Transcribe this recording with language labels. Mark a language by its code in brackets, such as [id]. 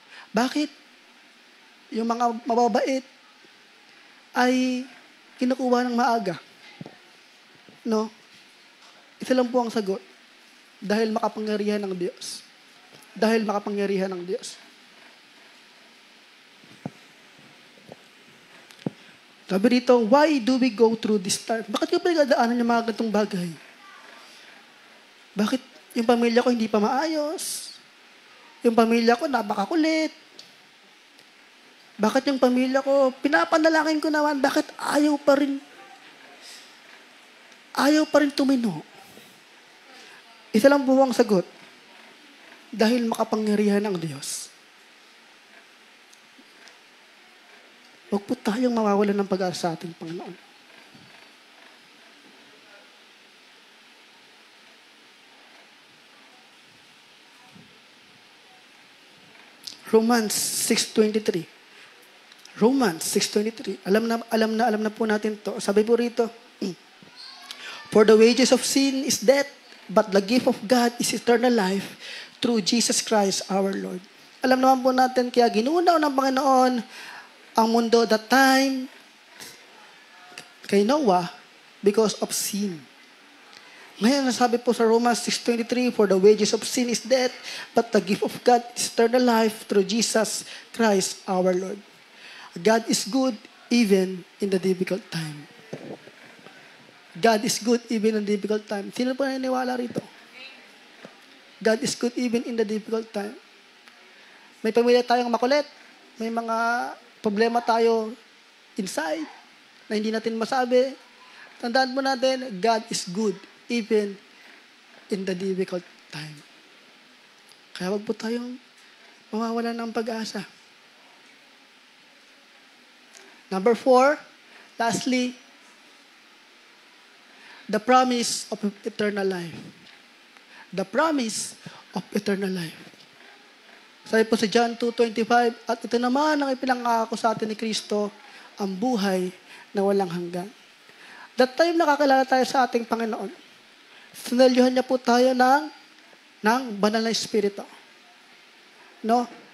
[tl] Bakit yung mga mababait ay kinukuha ng maaga? No? Ito lang po ang sagot. Dahil makapangyarihan ng Diyos. Dahil makapangyarihan ng Diyos. Sabi rito, [en] why do we go through this time? [tl] Bakit ko pinagdadaanan yung mga ganitong bagay? Bakit yung pamilya ko hindi pa maayos? Yung pamilya ko napakakulit? Bakit yung pamilya ko, pinapanalangin ko naman, bakit ayaw pa rin tumino? Isa lang po ang sagot. Dahil makapangyarihan ang Diyos. Huwag po tayong mawawalan ng pag-asa sa ating Panginoon. Romans 6:23. Romans 6:23. Alam na po natin to. Sabi po rito, [en] for the wages of sin is death, but the gift of God is eternal life through Jesus Christ our Lord. [tl] Alam naman po natin, kaya ginunaw ng Panginoon ang mundo [en] that time [tl] kay Noah [en] because of sin. [tl] Ngayon, nasabi po sa [en] Romans 6:23, for the wages of sin is death, but the gift of God is eternal life through Jesus Christ our Lord. God is good even in the difficult time. God is good even in the difficult time. [tl] Sino po naniniwala rito? [en] God is good even in the difficult time. [tl] May pamilya tayong makulit. May mga problema tayo inside na hindi natin masabi. Tandaan mo natin, [en] God is good even in the difficult time. [tl] Kaya wag po tayong mawawalan ng pag-asa. [en] Number 4, lastly, the promise of eternal life. The promise of eternal life. [tl] Sabi po sa John 2:25, at ito naman ang ipinangako sa atin ni Kristo, ang buhay na walang hanggan. [en] That time [tl] nakakilala tayo sa ating Panginoon. Sinalyuhan niya po tayo ng banal na Espiritu. No?